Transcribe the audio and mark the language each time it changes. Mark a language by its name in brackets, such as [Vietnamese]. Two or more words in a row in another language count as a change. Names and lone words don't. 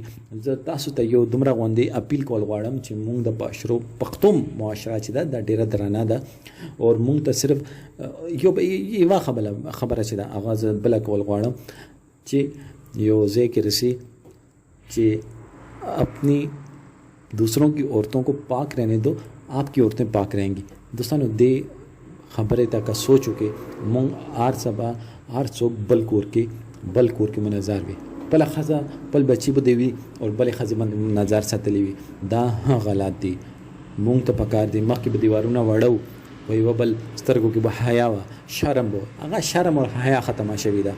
[Pashto] زه تاسو ته یو دومره غوندې اپیل کول غواړم چې مونږ د پښتو معاشره چې ده دا ډېره درانه ده او مونږ ته صرف یوه خبره چې ده هغه زه بله کول غواړم چې یو ځای کې رسی چې [Urdu] اپنی دوسروں کی عورتوں کو پاک رہنے دو، آپ کی عورتیں پاک رہیں گی. [Pashto] دوستانو دې خبرې ته که سوچ وکړې مونږ هر سبا هر څوک بل کور کې منظر وي، بل ښځه بل بچي به دی وي او بلې ښځې باندې نظر ساتلی وي. دا غلط دی. مونږ ته پکار دی مخکې به دیوارونه وړو و یوه بل سترګو کې به حیا وه، شرم به هغه شرم او حیا ختمه شوې ده.